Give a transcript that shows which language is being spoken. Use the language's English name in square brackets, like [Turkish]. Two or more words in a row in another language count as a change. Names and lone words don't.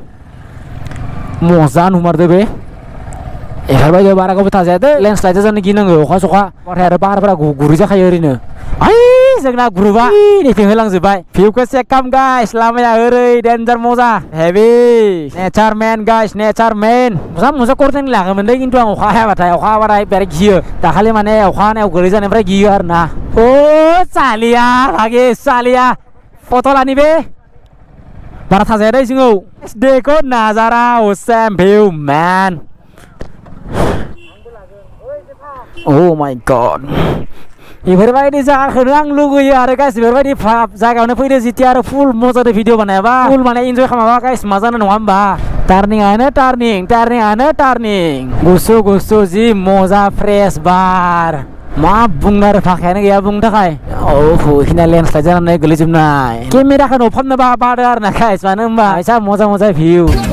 [Bodo] मजा नुमारदो बे एफोरबायदि बारा गोबाव थाजायादो लेन्डस्लाइड जानो गिनांगौ अखा सखा बाथाय आरो बारफोरा गुरै जाखायो ओरैनो जोंना ग्रुपआ नैथिं होलांजोब्बाय भिउखौ चेक खालाम गाइस लामाया ओरै डेन्जार मजा [English] heavy nature man [Bodo] गाइस नेचारमेन मजा करदों लाङोमोनलै खिन्थु आं अखा हाबाथाय बिराद गियो दाखालि माने अखा हानायाव गोलै जानायनिफ्राय गियो आरो ना सालिया फट' लानि बे बारा थाजाया दै जोङो [Hindi] देखो नाजारा [English] awesome view man oh my god [Bodo] बेफोरबायदि जायगाखौनो आं लुगैयो आरो गाइस बेफोरबायदि जायगायावनो फैदो जितिया आरो फुल मजादो भिडिअ बानायाबा फुल माने इन्जय खालामाबा गाइस मा जानो नङा होमबा turning गुसु जि मजा फ्रेश बार मा बुंनो आरो भाखायानो गैया बुंनो थाखाय हिना लेन्डस्लाइड जानानै गोलैजोबनाय केमेराखौ नफामनो बादो आरो ना गाइस मानो होनबा एसा मजा भिउ